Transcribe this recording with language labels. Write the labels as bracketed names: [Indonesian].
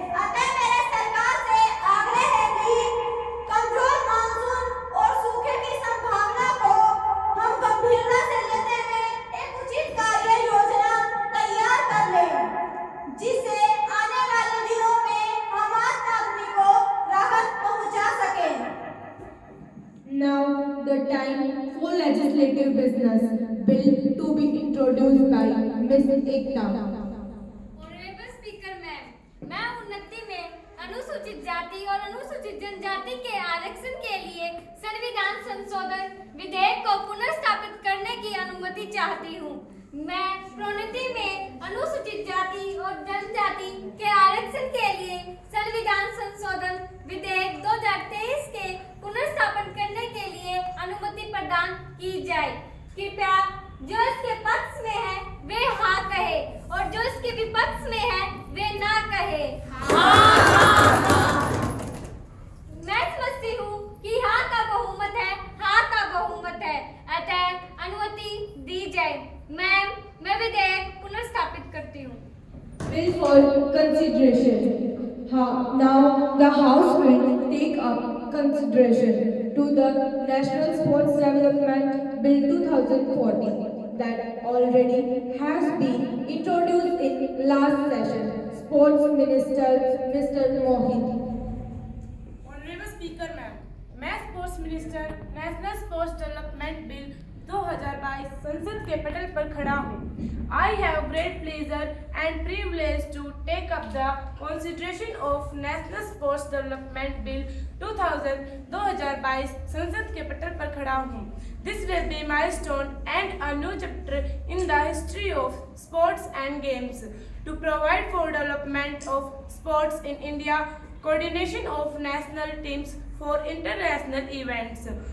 [Hindi] अतः मेरे सरकार से आग्रह है कि कमजोर मानसून और सूखे की संभावना को हम गंभीरता से लेते हुए एक उचित कार्य योजना तैयार कर लें जिससे आने वाले दिनों में हम आम आदमी को राहत पहुंचा सकें। [English] Now the time for legislative business. Bill to be introduced by Miss Ekta. [Hindi] Honourable speaker ma'am, मैं उन्नति में अनुसूचित जाति और अनुसूचित जनजाति के आरक्षण के लिए संविधान संशोधन विधेयक को पुनर्स्थापित करने की अनुमति चाहती हूँ। मैं प्रोन्नति में अनुसूचित जाति और जनजाति के आरक्षण के लिए संविधान संशोधन विधेयक 2023 के पुनर्स्थापन करने के लिए अनुमति प्रदान की जाए। कृपया जो इसके पक्ष में है वे हाँ कहे और जो इसके विपक्ष में है वे ना कहे। मैं समझती हूँ कि हाँ का बहुमत है, हाँ का बहुमत है, अतः अनुमति दी जाए। मैम, मैं विधेयक पुनर्स्थापित करती हूँ। [English] Bill for consideration. Now the House will take up consideration to the National Sports Development Bill 2014 that already has been introduced in last session. Sports Minister Mr. Mohit. [Hindi] Honourable speaker ma'am, मैं sports minister national sports development bill 2022 संसद के पटल पर खड़ा हूँ। [English] I have great pleasure and privilege to take up the consideration of National Sports Development Bill 2022 [Hindi] संसद के पटल पर खड़ा हूँ। [English] This will be milestone and a new chapter in the history of sports and games to provide for development of sports in India, coordination of national teams for international events,